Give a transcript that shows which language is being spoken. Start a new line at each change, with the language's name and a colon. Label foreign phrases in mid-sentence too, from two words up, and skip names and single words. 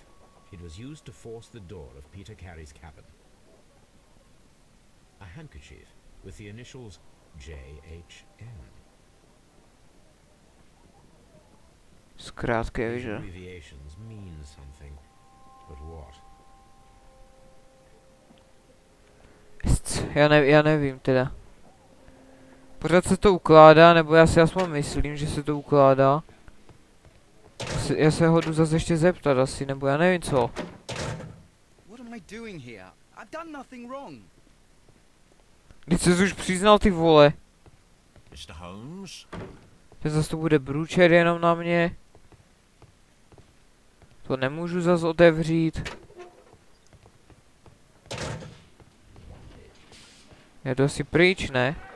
English: It was used to force the door of Peter Carey's cabin. A handkerchief with the initials JHN.
Czech: Zkrátka,
English: These
Czech: že?
English: abbreviations mean something, but what?
Czech: Já nevím teda. Pořád se to ukládá, nebo já si aspoň myslím, že se to ukládá. Já se ho jdu zase ještě zeptat asi, nebo já nevím co.
English: What am I doing here? I've done nothing wrong.
Czech: Když jsi už přiznal, ty vole.
English: Mr. Holmes?
Czech: Teď zase to bude bručet jenom na mě. To nemůžu zase otevřít. Je to asi pryč, ne?